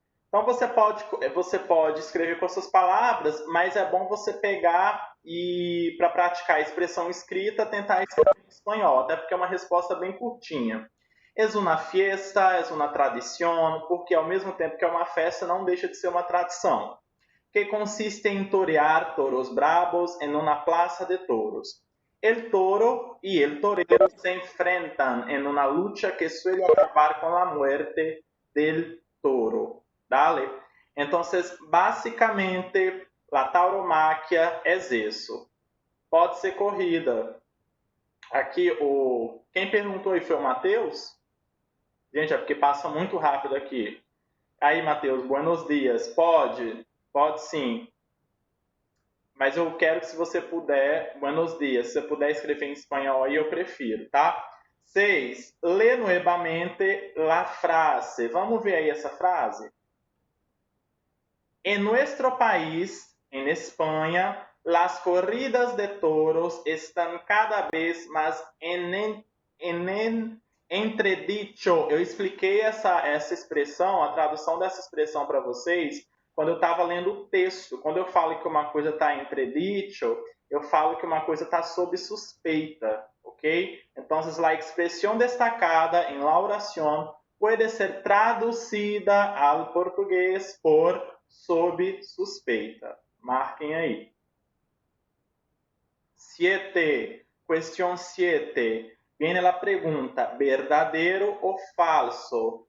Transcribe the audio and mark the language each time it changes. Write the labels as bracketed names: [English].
[Portuguese] Então você pode escrever com as suas palavras, mas é bom você pegar e, para praticar a expressão escrita, tentar escrever em espanhol, até porque é uma resposta bem curtinha. [Spanish] Es una fiesta, es una tradición, porque [Portuguese] ao mesmo tempo que é uma festa, não deixa de ser uma tradição, que consiste em torear [Spanish] toros bravos en una plaza de toros. El toro y el torero se enfrentan en una lucha que suele acabar con la muerte del toro. Dale? Entonces, básicamente, la tauromaquia [Portuguese] é isso. Pode ser corrida. Aqui, quem perguntou aí foi o Matheus? Gente, é porque passa muito rápido aqui. Aí, Matheus, [Spanish] buenos dias. [Portuguese] Pode? Pode sim. Mas eu quero que, se você puder, [Spanish] buenos dias, [Portuguese] se você puder escrever em espanhol aí, eu prefiro, tá? [Spanish] 6. Lê nuevamente la frase. [Portuguese] Vamos ver aí essa frase? [Spanish] En nuestro país, en España, las corridas de toros están cada vez más en entredicho. [Portuguese] Eu expliquei essa expressão, a tradução dessa expressão para vocês, quando eu estava lendo o texto. Quando eu falo que uma coisa está entredicho, eu falo que uma coisa está sob suspeita, ok? Então, [Spanish] la expresión destacada en la oración puede ser traducida al [Portuguese] português por sob suspeita. Marquem aí. [Spanish] 7. Cuestión 7. Viene la pregunta, ¿verdadero o falso?